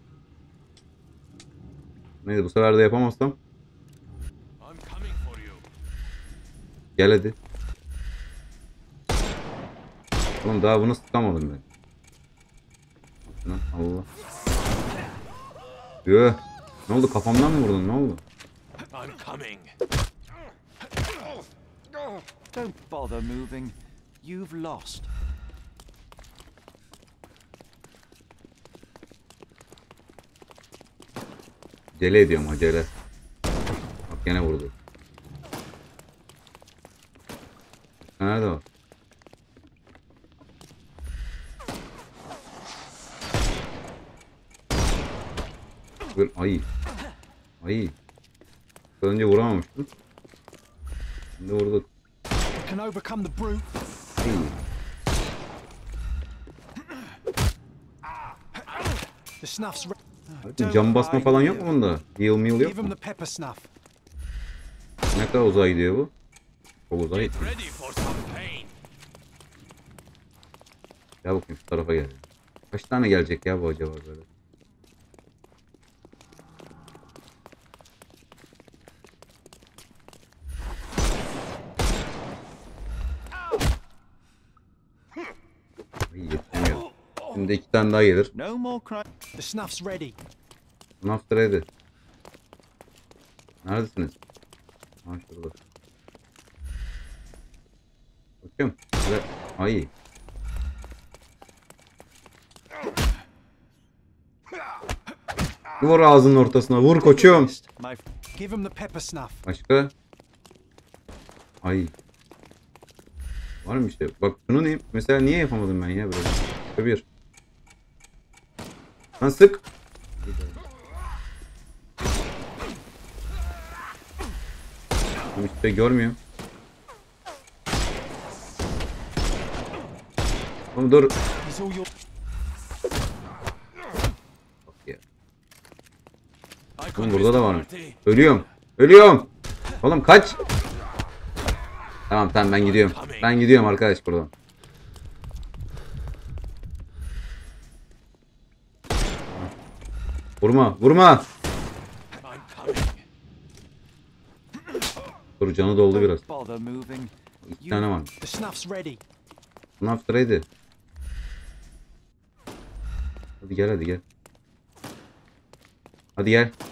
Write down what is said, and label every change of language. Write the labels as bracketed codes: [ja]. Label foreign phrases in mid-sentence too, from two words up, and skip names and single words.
[tr] Neyse bu sefer de yapamazsam. Gel hadi. Oğlum daha bunu sıkamadım ben. Allah. Yoo. Ne oldu, kafamdan mı vurdun, ne oldu? [en] Don't bother moving. You've lost. [tr] Acele ediyorum, acele. Bak gene vurdu. Nerede o? Ay. Ay. Önce vuramamıştım. Şimdi vurduk. [en] Can overcome the brute. [tr] Ay. [en] The snuff's [tr] Cam basma falan yok mu bunda? Heal meal yok [en] Give him [tr] mu? [en] the pepper snuff. [tr] Ne kadar uzağa gidiyor bu? Çok uzağa gidiyor. [en] Ready for some pain. [tr] Gel bakayım şu tarafa gel. Kaç tane gelecek ya bu acaba böyle? Ay, yetmiyor. Şimdi 2 tane daha gelir. [en] No more crime. The snuff's ready. [tr] Nasıl ready? Neredesiniz? Ha şurada. Bakıyorum. Şöyle. Ay. Vur ağzının ortasına. Vur koçum. [en] My Give him the pepper snuff. [tr] Başka? Ay. Var mı işte? Bak şunu ne? Mesela niye yapamadım ben ya böyle? Şöyle bir. Lan sık. Tamam işte görmüyorum. Oğlum dur. [en] He's all your. [tr] Bak ya. [en] I [tr] Oğlum [en] could [tr] burada [en] miss [tr] da [en] the [tr] var mı? [en] party. [tr] Ölüyorum. Ölüyorum. Oğlum kaç. Tamam tamam ben gidiyorum. Ben gidiyorum arkadaş buradan. Vurma vurma. [en] I'm coming. [tr] Dur canı doldu biraz. [en] bother moving. [tr] 2 tane var. [en] The snuff's ready. [tr] Nasıl ready? Hadi gel hadi gel. Hadi gel.